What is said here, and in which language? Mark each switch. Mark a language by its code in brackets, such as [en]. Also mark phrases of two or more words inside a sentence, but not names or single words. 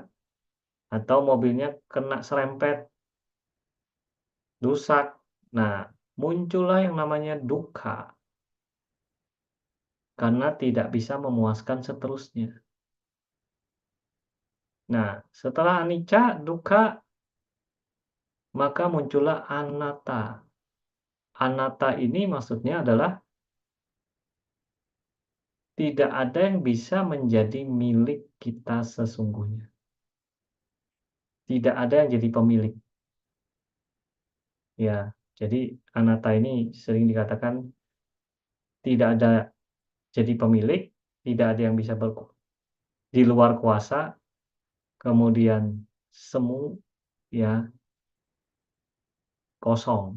[id] Atau mobilnya kena serempet. Rusak. Nah, muncullah yang namanya dukkha. Karena tidak bisa memuaskan seterusnya. Nah, setelah [pi] anicca, dukkha, [id] maka muncullah anatta. Anatta ini maksudnya adalah tidak ada yang bisa menjadi milik kita sesungguhnya. Tidak ada yang jadi pemilik. Ya, jadi anatta ini sering dikatakan tidak ada jadi pemilik, tidak ada yang bisa di luar kuasa, kemudian semu, ya, kosong.